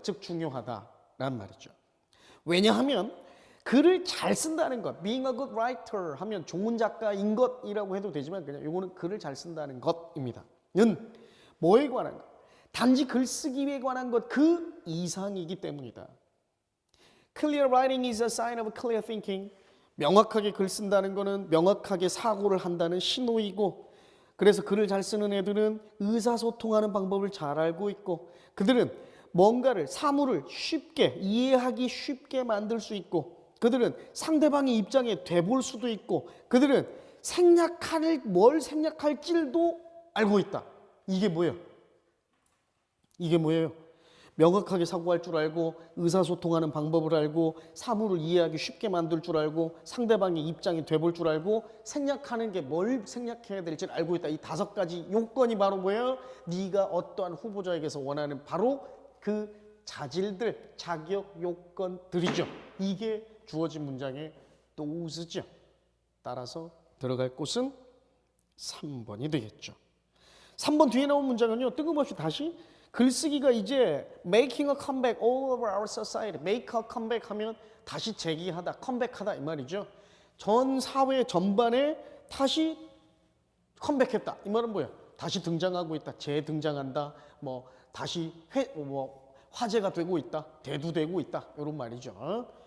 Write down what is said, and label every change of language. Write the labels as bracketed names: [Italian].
[Korean] 즉 중요하다라는 말이죠. 왜냐하면 글을 잘 쓴다는 것, [English] being a good writer [Korean] 하면 좋은 작가인 것이라고 해도 되지만 그냥 이거는 글을 잘 쓴다는 것입니다. 는 뭐에 관한 것? 단지 글쓰기에 관한 것 그 이상이기 때문이다. [English] Clear writing is a sign of clear thinking. [Korean] 명확하게 글 쓴다는 것은 명확하게 사고를 한다는 신호이고 그래서 글을 잘 쓰는 애들은 의사소통하는 방법을 잘 알고 있고 그들은 뭔가를 사물을 쉽게 이해하기 쉽게 만들 수 있고 그들은 상대방의 입장에 되볼 수도 있고 그들은 뭘 생략할지도 알고 있다. 이게 뭐예요? 이게 뭐예요? 명확하게 사고할 줄 알고 의사소통하는 방법을 알고 사물을 이해하기 쉽게 만들 줄 알고 상대방의 입장에 되볼 줄 알고 생략하는 게 뭘 생략해야 될지 알고 있다. 이 5가지 요건이 바로 뭐예요? 네가 어떠한 후보자에게서 원하는 바로 그 자질들, 자격 요건들이죠. 이게 주어진 문장의 those죠. 따라서 들어갈 곳은 3번이 되겠죠. 3번 뒤에 나온 문장은요. 뜬금없이 다시 글쓰기가 이제 [English] making a comeback all over our society. make a comeback [Korean] 하면 다시 재기하다, 컴백하다 이 말이죠. 전 사회 전반에 다시 컴백했다. 이 말은 뭐야? 다시 등장하고 있다. 재등장한다. 뭐 다시 화제가 되고 있다. 대두되고 있다. 이런 말이죠.